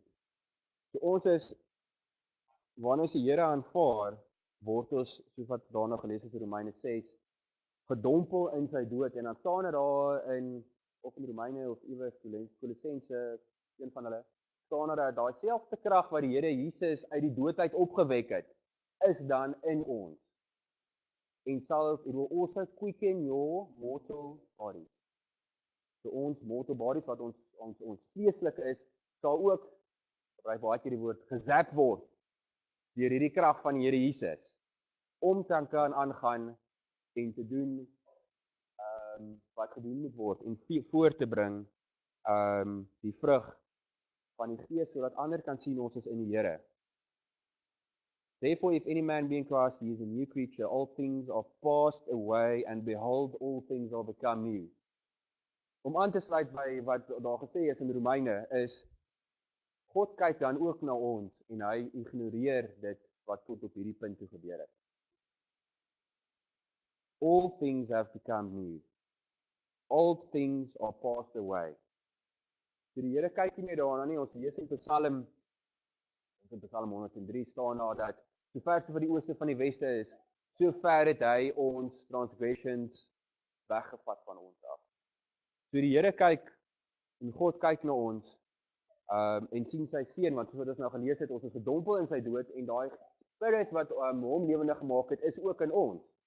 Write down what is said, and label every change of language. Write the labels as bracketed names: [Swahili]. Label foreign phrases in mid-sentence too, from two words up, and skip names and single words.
[Afrikaans] So ons is wanneer ons die Here aanvaar, word ons soos wat daarna gelees is in Romeine 6 gedompel in sy dood en dan staan dit daar in of in Romeine of iewers Kolossense, een van hulle staan dat daai selfde krag wat die Here Jesus uit die dood uit opgewek het, is dan in ons. [English] En it will also quicken your mortal body. [Afrikaans] So ons [English] mortal bodies [Afrikaans] wat ons vleeslik is, sal ook, gebruik baie keer die woord, gezap word deur hierdie krag van die Here Jesus om te kan aangaan en te doen wat gedoen moet word en voor te bring die vrug van die Gees sodat ander kan sien ons is in die Here. [English] Therefore, if any man be in Christ, he is a new creature. All things are passed away, and behold, all things are become new. [Afrikaans] Om aan te sluit by wat daar gesê is in Romeine, is God kyk dan ook na ons, en hy ignoreer dit wat tot op hierdie punt toe gebeur het. [English] All things have become new. All things are passed away. [Afrikaans] So die Here kyk nie meer daarna nie, ons lees in Psalm 103 staan daar dat so ver so van die ooste van die weste is, so ver het hy ons transgressions weggevat van ons af. So die Here kyk, en God kyk na ons, en sien sy seun, want soos ons nou gelees het, ons is gedompel in sy dood, en daai spirit wat hom lewendig gemaak het, is ook in ons.